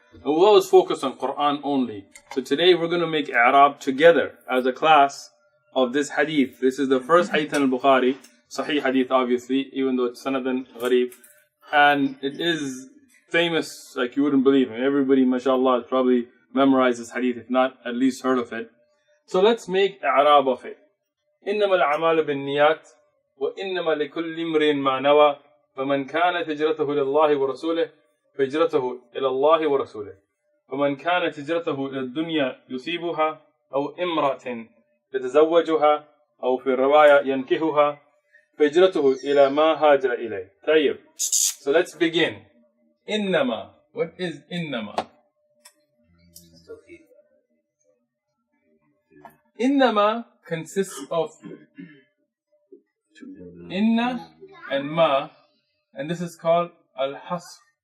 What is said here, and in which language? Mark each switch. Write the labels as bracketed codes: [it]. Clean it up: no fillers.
[en] And we'll always focus on Quran only. So today we're going to make i'rab together as a class of this hadith. This is the first hadith in al-Bukhari, Sahih hadith obviously, even though it's sanadan gharib. And it is famous like you wouldn't believe. Everybody, mashallah, has probably memorized this hadith, if not at least heard of it. So let's make i'rab of it. [ar] إنما الأعمال بالنيات وإنما لكل امرئ ما نوى فمن كانت هجرته إلى الله ورسوله فهجرته إلى الله ورسوله ومن كانت هجرته إلى الدنيا يصيبها أو امرأة يتزوجها أو في الرواية ينكحها فهجرته إلى ما هاجر إليه. [en] طيب. So let's begin. إنما. What is إنما? إنما consists of inna and ma, and this is called al-hasr.